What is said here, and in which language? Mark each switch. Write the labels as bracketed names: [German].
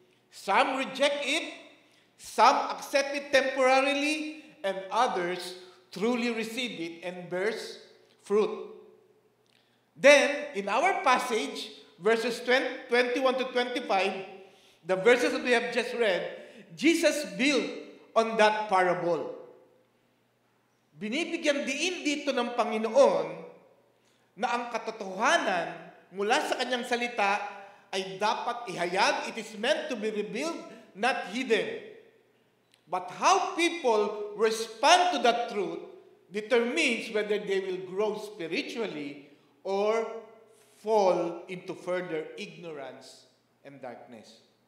[English] Some reject it, some accept it temporarily, and others truly receive it and bears fruit. Then, in our passage, verses 21 to 25, the verses that we have just read, Jesus built on that parable. [Filipino] Binibigyan diin dito ng Panginoon na ang katotohanan mula sa kanyang salita ay dapat ihayag. [English] It is meant to be revealed, not hidden. But how people respond to that truth determines whether they will grow spiritually or fall into further ignorance and darkness.